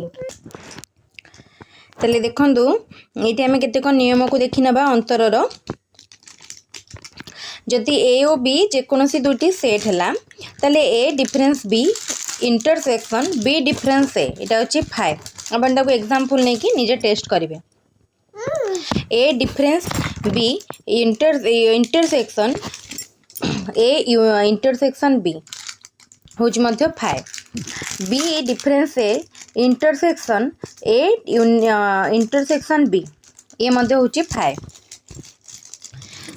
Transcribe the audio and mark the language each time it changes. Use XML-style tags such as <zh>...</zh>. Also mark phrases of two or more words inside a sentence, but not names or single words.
<or>ତାହେଲେ ଦେଖନ୍ତୁ ଏଇଠି ଆମେ କେତେକ ନିୟମକୁ ଦେଖିନେବା ଅନ୍ତରର। ଯଦି ଏ ଓ ବି ଯେକୌଣସି ଦୁଇଟି ସେଟ୍ ହେଲା ତାହେଲେ</or> <en>A difference B intersection B difference</en> <or>ଏଇଟା ହେଉଛି 5। ଆପଣ ତାକୁ ଏକ୍ଜାମ୍ପଲ୍ ନେଇକି ନିଜେ ଟେଷ୍ଟ କରିବେ।</or> <en>A difference B intersection B हूँ 5 B difference A intersection B</en> <hi>ये हूँ</hi> <en>5।</en>